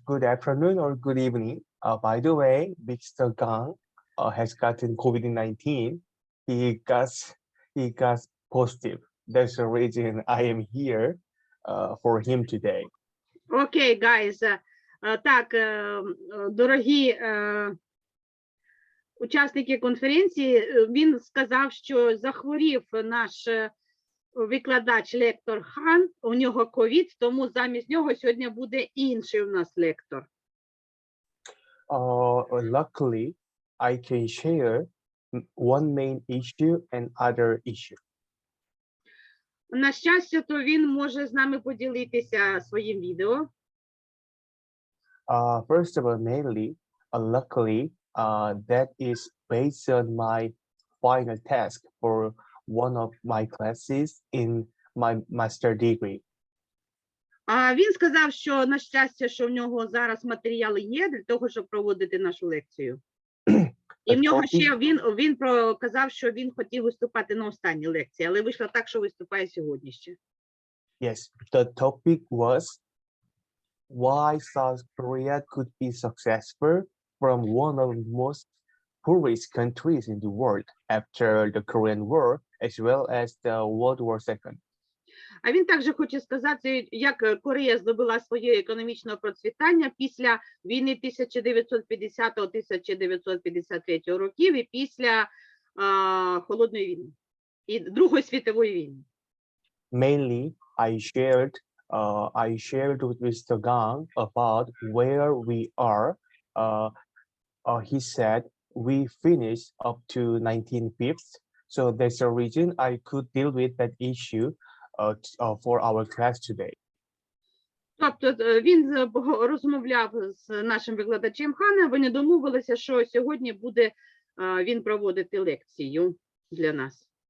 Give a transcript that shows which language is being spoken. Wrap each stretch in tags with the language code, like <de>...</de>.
<en>Good afternoon or good evening. By the way, Mr. Gang has gotten COVID-19. He got positive. That's the reason I am here for him today. Окей, guys.</en> <uk>Так, дорогі учасники конференції, він сказав, що захворів наш викладач, лектор Хан, у нього ковід, тому замість нього сьогодні буде інший у нас лектор.</uk> <en>Luckily, I can share one main issue and other issue.</en> <uk>На щастя, то він може з нами поділитися своїм відео.</uk> <en>First of all, mainly, luckily, that is based on my final task for one of my classes in my master degree.</en> <uk>А він сказав, що на щастя, що в нього зараз матеріали є для того, щоб проводити нашу лекцію. І в нього ще він казав, що він хотів виступати на останній лекції, але вийшло так, що виступає сьогодні ще.</uk> <en>Yes, the topic was why South Korea could be successful from one of the most poorest countries in the world after the Korean War, as well as the World War II.</en> <uk>А він також хоче сказати, як Корея здобула своє економічне процвітання після війни 1950-1953 років і після Холодної війни, і Другої світової війни.</uk> <en>Mainly, I shared with Mr. Gang about where we are. He said we finished up to 1950s, so that's the reason I could deal with that issue for our class today.</en> <uk>Тобто він розмовляв з нашим викладачем Ханом, вони домовилися, що сьогодні буде він проводити лекцію для нас.</uk>